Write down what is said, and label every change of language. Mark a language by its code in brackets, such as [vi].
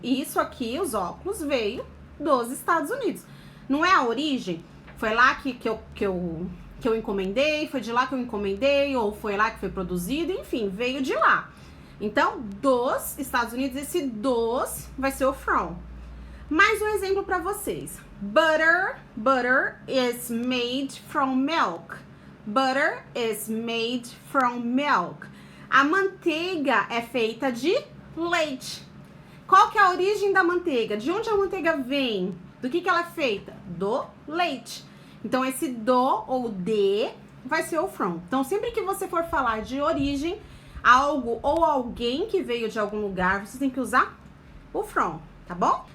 [pt] E isso aqui, os óculos, veio dos Estados Unidos. Não é a origem? Foi lá que eu encomendei, foi de lá que eu encomendei, ou foi lá que foi produzido, enfim, veio de lá. Então, dos Estados Unidos, esse dos vai ser o from. Mais um exemplo para vocês. [en] Butter is made from milk. Butter is made from milk. [pt] A manteiga é feita de leite. Qual que é a origem da manteiga? De onde a manteiga vem? Do que ela é feita? Do leite. Então, esse do ou de vai ser o from. Então, sempre que você for falar de origem, algo ou alguém que veio de algum lugar, você tem que usar o from, tá bom?